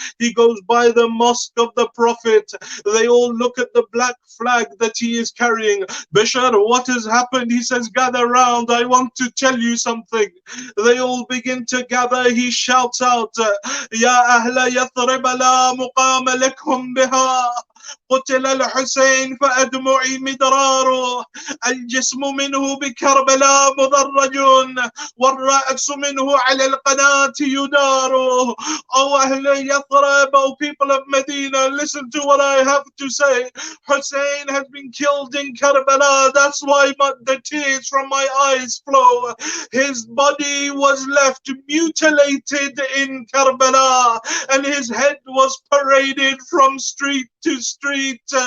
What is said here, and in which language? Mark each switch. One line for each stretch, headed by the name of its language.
English: He goes by the mosque of the Prophet. They all look at the black flag that he is carrying. Bishr, what has happened? He says, gather round, I want to tell you something. They all begin to gather. He shouts out,
Arabic: Ya Ahla Yathrib la muqama lakum biha. قتل الحسين فأدمعي مدرار الجسم منه بكربلاء مدرج والرأس منه على القناة يدار.
English: Oh
Arabic: أهل يثرب,
English: oh people of Medina, listen to what I have to say. Hussein has been killed in Karbala. That's why the tears from my eyes flow. His body was left mutilated in Karbala and his head was paraded from street to street.